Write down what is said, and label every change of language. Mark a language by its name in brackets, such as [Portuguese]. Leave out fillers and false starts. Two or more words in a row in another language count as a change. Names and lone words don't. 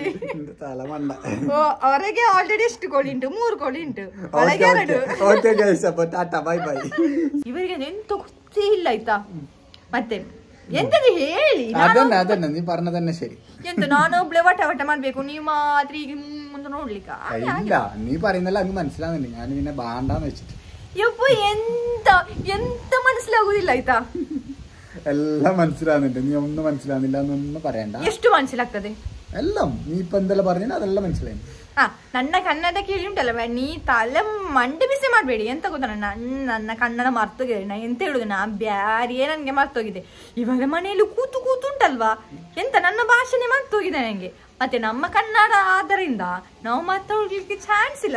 [Kannada] ಹೊರಗೆ ಆಲ್ರೆಡಿ ಎಷ್ಟು ಕೋಳಿ ಉಂಟು? 3 ಕೋಳಿ ಉಂಟು, ಒಳಗೆ 2. ಇವರಿಗೆ ಎಂತ ಗೊತ್ತೇ ಇಲ್ಲ ಆಯ್ತಾ. ಮತ್ತೆ ಎಂತದ್ದು ಹೇಳಿ, ಎಂತ ನಾನು ಒಬ್ಳೆ ವಟ ಮಾಡ್ಬೇಕು, ನೀವು ಮಾತ್ರ ಈಗ ಮುಂದೆ ನೋಡ್ಲಿಕ್ಕ [Malayalam] ನೀ പറയുന്നല്ല അങ്ങ് മനസ്സിലാവുന്നില്ല. ഞാൻ പിന്നെ ബാണ്ടാന്ന് വെച്ചിട്ട് [Kannada] ಯಪ್ಪ ಎಂತ മനസ്സിലാಗುದಿಲ್ಲ ಆಯ್ತಾ. [Malayalam] എല്ലാം മനസ്സിലാവുന്നുണ്ട്, നീ ഒന്നും മനസ്സിലാവുന്നില്ല എന്നൊന്നും പറയണ്ട. [Kannada] ಎಷ್ಟು മനസ്സിലാಗ್ತದೆ [Malayalam] എല്ലാം നീ ഇപ്പൊ എന്തെല്ലാം പറഞ്ഞ അതെല്ലാം മനസ്സിലായി. [Kannada] ನನ್ನ ಕನ್ನಡ ಕೇಳಿ ಉಂಟಲ್ಲ, ನೀ ತಲೆ ಮಂಡೆ ಬಿಸಿ ಮಾಡಬೇಡಿ. ಎಂತ ಗೊತ್ತಾ, ನನ್ನ ಕನ್ನಡ ಮರ್ತೋಗಿದೆ. ನಾ ಎಂತ ಹೇಳುದು, ನಾ ಬ್ಯಾರಿಯೇ ನನ್ಗೆ ಮರ್ತೋಗಿದೆ. ಇವರ ಮನೆಯಲ್ಲಿ ಕೂತು ಉಂಟಲ್ವಾ, ಎಂತ ನನ್ನ ಭಾಷೆನೇ ಮರ್ತೋಗಿದೆ ನಂಗೆ. ಮತ್ತೆ ನಮ್ಮ ಕನ್ನಡ ಆದ್ದರಿಂದ ನಾವು ಮಾತಾಡ್ಲಿಕ್ಕೆ ಚಾನ್ಸ್ ಇಲ್ಲ.